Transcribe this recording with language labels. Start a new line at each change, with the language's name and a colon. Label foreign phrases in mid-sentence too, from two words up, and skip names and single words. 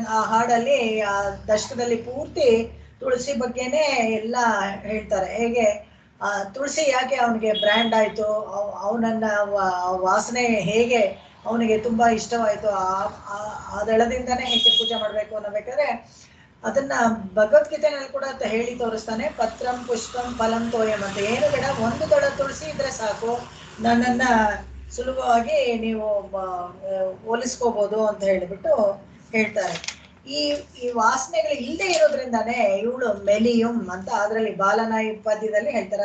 Kannada: ಆ ಹಾಡಲ್ಲಿ, ಆ ದಶಕದಲ್ಲಿ ಪೂರ್ತಿ ತುಳಸಿ ಬಗ್ಗೆನೇ ಎಲ್ಲ ಹೇಳ್ತಾರೆ. ಹೇಗೆ ತುಳಸಿ ಯಾಕೆ ಅವನಿಗೆ ಬ್ರ್ಯಾಂಡ್ ಆಯ್ತು, ಅವನನ್ನ ವಾಸನೆ ಹೇಗೆ ಅವನಿಗೆ ತುಂಬಾ ಇಷ್ಟವಾಯ್ತು, ಆ ದಳದಿಂದಾನೇ ಹೇಗೆ ಪೂಜೆ ಮಾಡ್ಬೇಕು ಅನ್ನಬೇಕಾದ್ರೆ ಅದನ್ನ ಭಗವದ್ಗೀತೆನಲ್ಲಿ ಕೂಡ ಹೇಳಿ ತೋರಿಸ್ತಾನೆ.
Sanskrit: ಪತ್ರಂ ಪುಷ್ಪಂ ಫಲಂ ತೋಯಂ ಅಂತ.
Kannada: ಏನು ಬೇಡ, ಒಂದು ದಳ ತುಳಸಿ ಇದ್ರೆ ಸಾಕು, ನನ್ನನ್ನ ಸುಲಭವಾಗಿ ನೀವು ಹೋಲಿಸ್ಕೋಬಹುದು ಅಂತ ಹೇಳಿಬಿಟ್ಟು ಹೇಳ್ತಾರೆ. ಈ ವಾಸನೆಗಳು ಇಲ್ಲದೆ ಇರೋದ್ರಿಂದಾನೇ ಇವಳು ಮೆಲಿಯುಂ ಅಂತ ಅದರಲ್ಲಿ ಬಾಲನಾಯಿ ಪದ್ಯದಲ್ಲಿ ಹೇಳ್ತಾರೆ.